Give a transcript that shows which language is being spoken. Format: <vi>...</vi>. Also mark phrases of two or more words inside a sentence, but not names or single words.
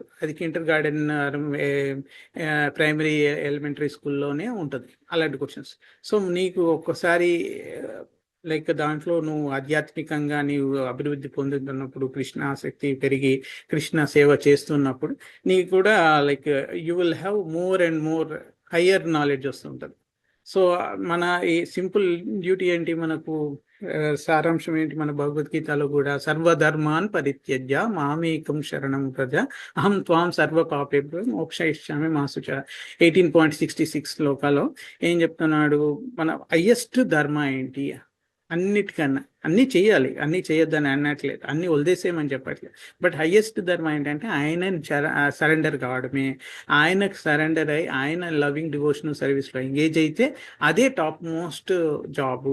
<te>అది</te> <en>kinder garden, primary, elementary</en> <te>స్కూల్లోనే ఉంటుంది అలాంటి క్వశ్చన్స్. సో నీకు ఒక్కసారి లైక్ దాంట్లో నువ్వు ఆధ్యాత్మికంగా నీవు అభివృద్ధి పొందుతున్నప్పుడు, కృష్ణ ఆసక్తి పెరిగి కృష్ణ సేవ చేస్తున్నప్పుడు నీకు కూడా</te> <en>like you will have more and more higher knowledge</en> <te>వస్తుంటుంది. సో మన ఈ</te> <en>simple duty</en> <te>ఏంటి, మనకు సారాంశం ఏంటి మన భగవద్గీతలో కూడా,</te> <sa>सर्वधर्मान् परित्यज्य मामेकं शरणं प्रज अहं त्वां सर्व पापेभ्यो मोक्षयिष्यामि मा शुच.</sa> <te>18.66 శ్లోకాలో ఏం చెప్తున్నాడు, మన హయ్యెస్ట్ ధర్మ ఏంటి, అన్నిటికన్నా అన్నీ చేయాలి, అన్నీ చేయొద్దని అనట్లేదు, అన్నీ వదిలేసేయమని చెప్పట్లేదు,</te> <en>but highest</en> <te>ధర్మ ఏంటంటే ఆయన సరెండర్ కావడమే. ఆయనకు సరెండర్ అయ్యి ఆయన</te> <en>loving devotional serviceలో</en> <te>ఎంగేజ్ అయితే అదే</te> <en>top most job.</en>